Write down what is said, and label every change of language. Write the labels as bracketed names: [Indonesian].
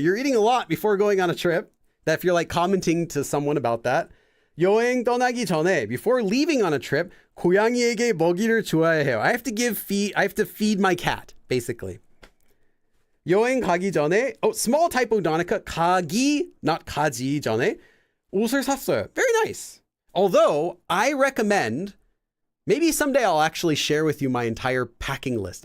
[English] You're eating a lot before going on a trip. That if you're like commenting to someone about that. [Korean] 여행 떠나기 전에, [English] before leaving on a trip, [Korean] 고양이에게 먹이를 줘야 해요. [English] I have to feed my cat, basically. [Korean] 여행 가기 전에, [English] small typo, Donica. [Korean] 가기, not 가지 전에. 옷을 샀어요. [English] Very nice. Although, I recommend, maybe someday I'll actually share with you my entire packing list.